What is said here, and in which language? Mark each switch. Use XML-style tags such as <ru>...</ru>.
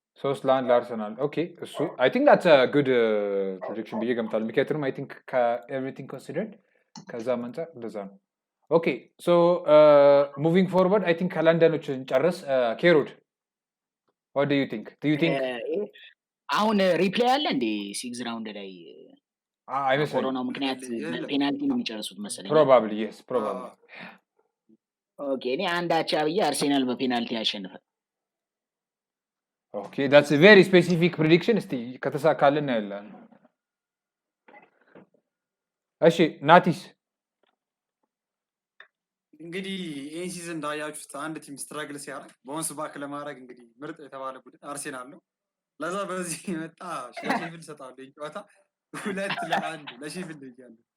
<am>3-1 ለአርሰናል። ኦኬ እሱ</am> <en>I think that's a good prediction</en> <am>ብዬ ገምታለሁ። ምክንያቱም</am> <en>I think everything considered</en> <am>ከዛ አንፃር እንደዛ ነው።</am> <en>Okay, so moving forward, I think London</en> <am>ጨርስ</am> <en>ኬሮድ what do you think? Do you think</en> <am>አሁን ሪፕላይ አለ እንዴ 6 ራውንድ ላይ አይመስለኝም ኮሮና ምክንያት ፔናልቲ ነው የሚጨርሱት መሰለኝ</am> <en>probably yes probably</en> <am>ኦኬ እኔ አንድ አቻ ብዬ አርሴናል በፔናልቲ ያሸንፋል</am> <en>okay that's a very specific prediction</en> <am>እስቲ ከተሳካልን ያለን እሺ ናቲስ እንግዲህ ይሄን ሲዝን እንዳያችሁት አንድ ቲም ስትራግል ሲያደርግ ቦንስ ባክ ለማድረግ እንግዲህ ምርጥ የተባለ ቡድን አርሴናል ነው ለዛ በዚህ መጣ ሼፊልድ ሰጣሉ ጨዋታ 2-1 ለሼፊልድ ይያሉ</am>